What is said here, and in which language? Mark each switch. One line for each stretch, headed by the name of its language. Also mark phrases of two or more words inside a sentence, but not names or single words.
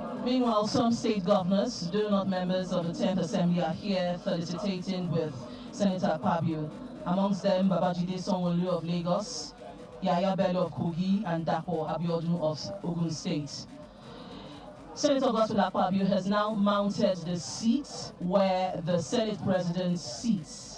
English: Meanwhile, some state governors, though not members of the 10th Assembly, are here felicitating with Senator Akpabio. Amongst them, Babajide Sanwo-Olu of Lagos, Yaya Bello of Kogi, and Dapo Abiodun of Ogun State. Senator Godswill Akpabio has now mounted the seat where the Senate President sits.